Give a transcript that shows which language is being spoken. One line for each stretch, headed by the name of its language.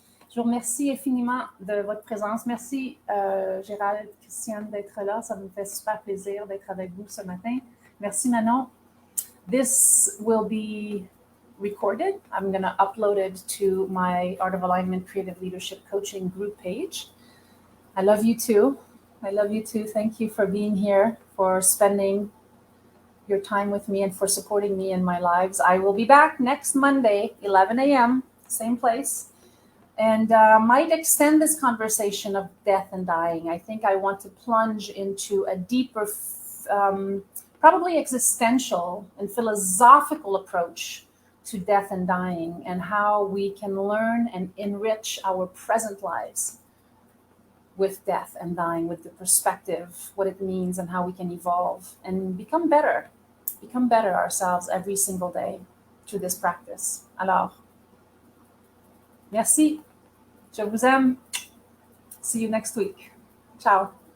French: Je vous remercie infiniment de votre présence. Merci, Gérald, Christiane, d'être là. Ça me fait super plaisir d'être avec vous ce matin. Merci,
English: Manon. This will be recorded. I'm going to upload it to my Art of Alignment Creative Leadership Coaching group page. I love you too. I love you too. Thank you for being here, for spending your time with me, and for supporting me in my lives. I will be back next Monday, 11 a.m., same place. And might extend this conversation of death and dying. I think I want to plunge into a deeper, probably existential and philosophical approach to death and dying and how we can learn and enrich our present lives with death and dying, with the perspective, what it means and how we can evolve and become better ourselves every single day through this practice.
French: Alors, merci. Je vous aime.
English: See you next week.
French: Ciao.